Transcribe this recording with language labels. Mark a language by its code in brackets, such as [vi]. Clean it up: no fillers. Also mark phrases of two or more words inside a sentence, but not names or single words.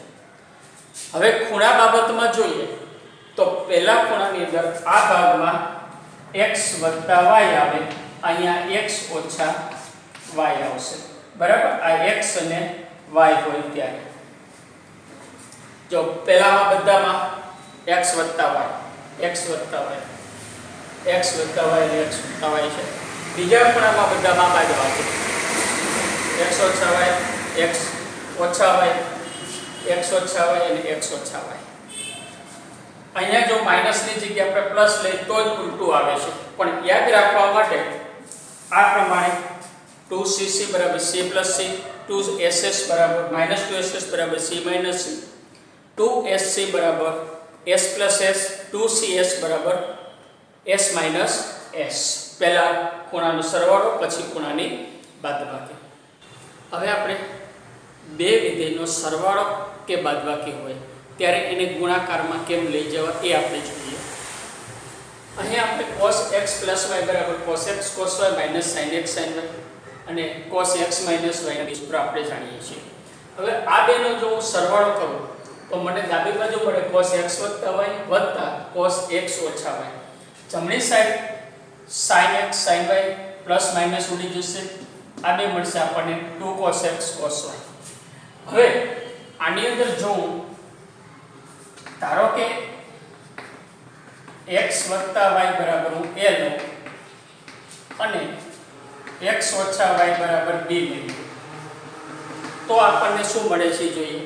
[gu] હવે ખૂણા બાબતમાં જોઈએ તો પહેલા ખૂણાની અંદર આ ભાગમાં x + y આવે, અહીંયા x - y આવશે બરાબર, આ x અને y હોય ત્યારે. જો પહેલામાં બધામાં x + y x + y x + y અને x + y છે, બીજા ખૂણામાં બધામાં બાદબાકી x - y x - y x - y અને x - y. અહીંયા જો માઈનસની જગ્યાએ આપણે પ્લસ લઈએ તો જ ઉલટું આવે છે, પણ યાદ રાખવા માટે આ પ્રમાણે 2cc = c + c 2ss = -2ss = c - c 2sc = s + s 2cs = s - s. પહેલા ખૂણાનો સરવાળો પછી ખૂણાની બાદબાકી. હવે આપણે બે વિધેયનો સરવાળો કે બાદબાકી હોય ત્યારે એને ગુણાકારમાં કેમ લઈ જવા એ આપણે જોઈએ. અહીં આપણે cos x + y = cos x cos y - sin x sin y અને cos x - y ના સૂત્ર આપણે જાણીએ છીએ. હવે આ બેનો જો હું સરવાળો કરું તો મને ડાબી બાજુ મળે cos x + y + cos x - y. જમણી સાઈડ sin x sin y ± ઉડી જશે, આ બે મળશે આપણને 2 cos x cos y. હવે આની અંદર જો ધારો કે x + y બરાબર હું a લઉં અને x - y બરાબર b લઈએ તો આપણને શું મળે છે જોઈએ.